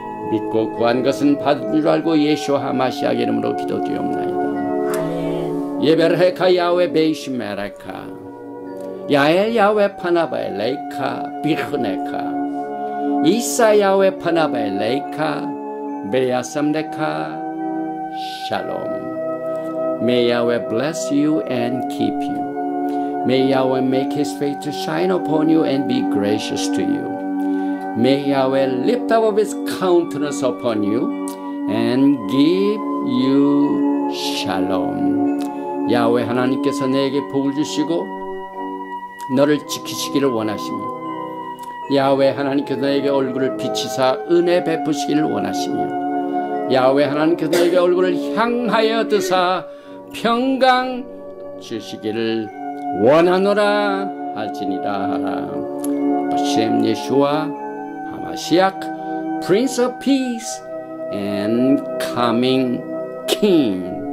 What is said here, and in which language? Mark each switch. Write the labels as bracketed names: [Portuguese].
[Korean] 믿고 구한 것은 받은 줄 알고 예수와 마시아 이름으로 기도드리옵나이다. [Hebrew] 예베르헤카 야훼 베이시메레카 야엘 야훼 파나바에 레이카 비흐네카 이사 야훼 파나바에 레이카 베야삼레카 샬롬. [English] May Yahweh bless you and keep you. May Yahweh make his face to shine upon you and be gracious to you. May Yahweh lift up his countenance upon you and give you shalom. [Korean] 야훼 하나님께서 내게 복을 주시고 너를 지키시기를 원하시며 야훼 하나님께서 너에게 얼굴을 비치사 은혜 베푸시기를 원하시며 야훼 하나님께서 너에게 얼굴을 향하여 드사 평강 주시기를 원하노라 할지니라. [Hebrew] 바셈 예수와 하마시악 [English] Prince of Peace and coming King.